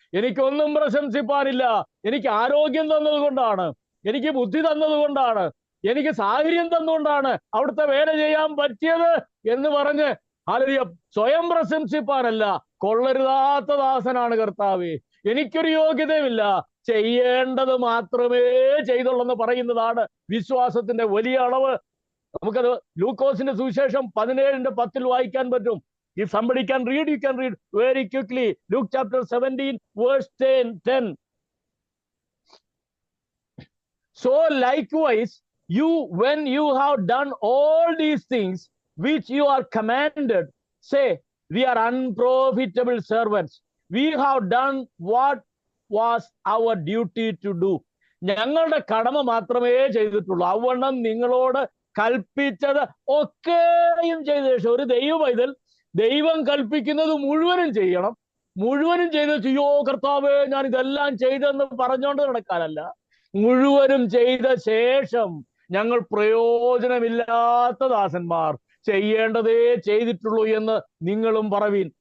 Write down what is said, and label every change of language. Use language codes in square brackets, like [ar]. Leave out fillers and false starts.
[ml] എനിക്കൊന്നും പ്രശംസിപ്പാനില്ല. എനിക്ക് ആരോഗ്യം തന്നത് കൊണ്ടാണ്, എനിക്ക് ബുദ്ധി തന്നത് കൊണ്ടാണ്, എനിക്ക് സാഹചര്യം തന്നുകൊണ്ടാണ് അവിടുത്തെ വേല ചെയ്യാൻ പറ്റിയത് എന്ന് പറഞ്ഞ് ഹല്ലേലൂയ സ്വയം പ്രശംസിപ്പാനല്ല. കൊള്ളരുതാത്ത ദാസനാണ് കർത്താവേ, എനിക്കൊരു യോഗ്യതയുമില്ല, ചെയ്യേണ്ടത് മാത്രമേ ചെയ്തുള്ളെന്ന് പറയുന്നതാണ് വിശ്വാസത്തിന്റെ വലിയ അളവ്. നമുക്കത് ലൂക്കോസിന്റെ സുവിശേഷം 17:10 വായിക്കാൻ പറ്റും. [en] If somebody can read, you can read very quickly. Luke chapter 17 verse 10. So likewise, you, when you have done all these things which you are commanded, say, we are unprofitable servants. We have done what was our duty to do. [ml] ഞങ്ങളുടെ കടമ മാത്രമേ ചെയ്തിട്ടുള്ളൂ. അവണ്ണം നിങ്ങളോട് കൽപ്പിച്ചത് ഒക്കെയും ചെയ്ത ശേഷം, ഒരു ദൈവ പൈതൽ ദൈവം കൽപ്പിക്കുന്നത് മുഴുവനും ചെയ്യണം. മുഴുവനും ചെയ്ത് ചെയ്യോ കർത്താവേ, ഞാൻ ഇതെല്ലാം ചെയ്തെന്ന് പറഞ്ഞുകൊണ്ട് നടക്കാനല്ല, മുഴുവനും ചെയ്ത ശേഷം ഞങ്ങൾ പ്രയോജനമില്ലാത്ത ദാസന്മാർ, ചെയ്യേണ്ടതേ ചെയ്തിട്ടുള്ളൂ എന്ന് നിങ്ങളും പറവീൻ.